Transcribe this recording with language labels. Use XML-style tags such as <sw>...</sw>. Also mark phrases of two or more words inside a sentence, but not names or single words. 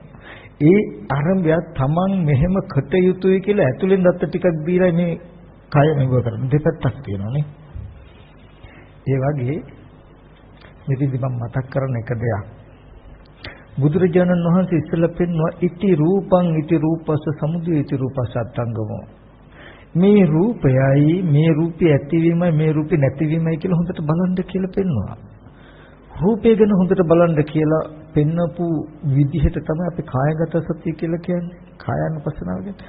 <si>ඒ ආරම්භය තමන් මෙහෙම කට යුතුයි කියලා ඇතුලෙන් දත්ත ටිකක් දීලා මේ කය මෙව කරන දෙපැත්තක් තියෙනවානේ. ඒ වගේ මෙතනදි මම මතක් කරන එක දෙයක්. බුදුරජාණන් වහන්සේ ඉස්සෙල්ලා පෙන්වුවා</si> <pi>ඉති රූපං ඉති රූපස්ස සමුදය ඉති රූපස්ස අත්ංගමෝ.</pi> <si>මේ රූපයයි මේ රූපේ ඇතිවීමයි මේ රූපේ නැතිවීමයි කියලා හොඳට බලන්න කියලා පෙන්වුවා. රූපය ගැන හොඳට බලන්න කියලා පෙන්නපු විදිහට තමයි අපි කායගත සතිය කියලා කියන්නේ. කායानुපස්සනාව කියන්නේ.</si>